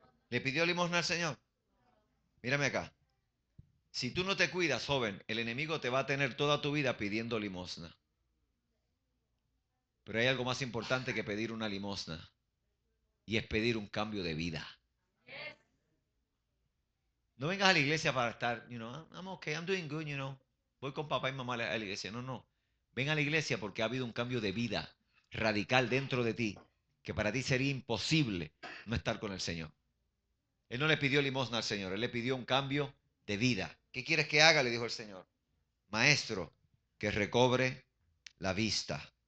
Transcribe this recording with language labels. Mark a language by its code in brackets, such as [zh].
[es] ¿Le pidió limosna al Señor? Mírame acá. Si tú no te cuidas, joven, el enemigo te va a tener toda tu vida pidiendo limosna. Pero hay algo más importante que pedir una limosna. Y es pedir un cambio de vida. No vengas a la iglesia para estar, [en] you know, I'm okay, I'm doing good, you know. [es] Voy con papá y mamá a la iglesia. No, no. Ven a la iglesia porque ha habido un cambio de vida radical dentro de ti. Que para ti sería imposible no estar con el Señor. Él no le pidió limosna al Señor. Él le pidió un cambio de vida. ¿Qué quieres que haga? Le dijo el Señor. Maestro, que recobre la vista.